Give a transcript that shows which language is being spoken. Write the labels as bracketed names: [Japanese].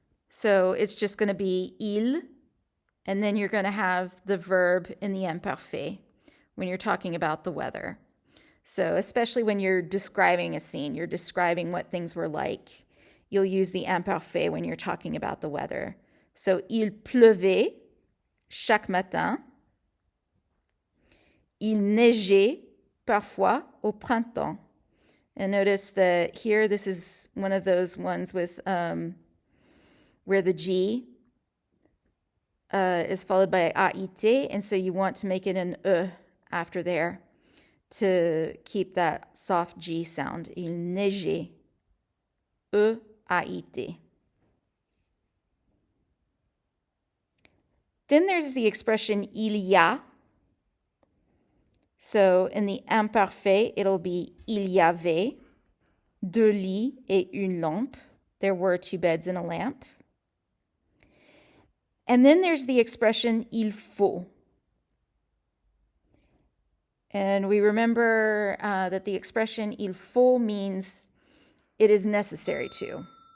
[English] So it's just going to be il, and then you're going to have the verb in the imparfait when you're talking about the weather. So especially when you're describing a scene, you're describing what things were like, you'll use the imparfait when you're talking about the weather. [French] So il pleuvait chaque matin. Il neigeait parfois au printemps. [English] And notice that here, this is one of those ones with where the G is followed by AIT, and so you want to make it an E after there to keep that soft G sound. [French] Il neigeait. E-A-I-T. [English] Then there's the expression il y a. So in the imparfait, it'll be [French] il y avait deux lits et une lampe. [English] There were two beds and a lamp. And then there's the expression il faut. And we remember that the expression il faut means it is necessary to.